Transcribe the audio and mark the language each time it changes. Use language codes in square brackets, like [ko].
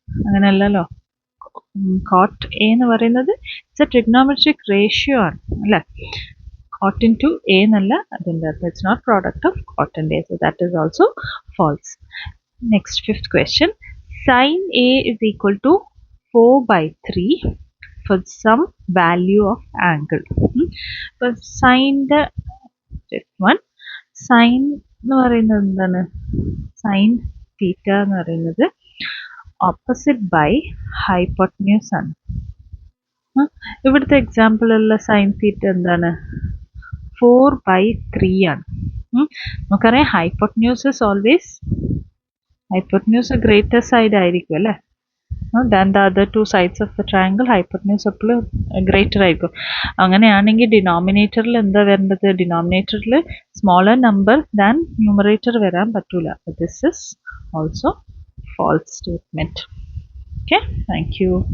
[ml] അങ്ങനെയല്ലല്ലോ, cot A എന്ന് പറയുന്നത് [en] it's a trigonometric ratio [ml] ആണ് അല്ലേ. [en] Cot into A [ml] എന്നല്ല അതിൻ്റെ അർത്ഥം, [en] It's not product of cot and A, so that is also false. Next, fifth question, sin A is equal to 4 by 3 for some value of angle. [ml] അപ്പോൾ സൈൻ്റെ fifth one, sign എന്ന് പറയുന്നത് എന്താണ്, sine theta എന്ന് പറയുന്നത് [en] opposite by hypotenuse [ml] ആണ്. ഇവിടുത്തെ എക്സാമ്പിളുള്ള sine theta എന്താണ്, 4 by 3 ആണ്. [en] നമുക്കറിയാം hypotenuse is always, hypotenuse greater side [ml] ആയിരിക്കും അല്ലേ [en] Than the other 2 sides of the triangle. [ml] Hypotenuse എപ്പോഴും ഗ്രേറ്റർ ആയിരിക്കും. അങ്ങനെയാണെങ്കിൽ ഡിനോമിനേറ്ററിൽ എന്താ വരേണ്ടത്, ഡിനോമിനേറ്ററിൽ [en] smaller number than numerator [ml] വരാൻ പറ്റൂല. [en] This is also false statement. Okay, thank you.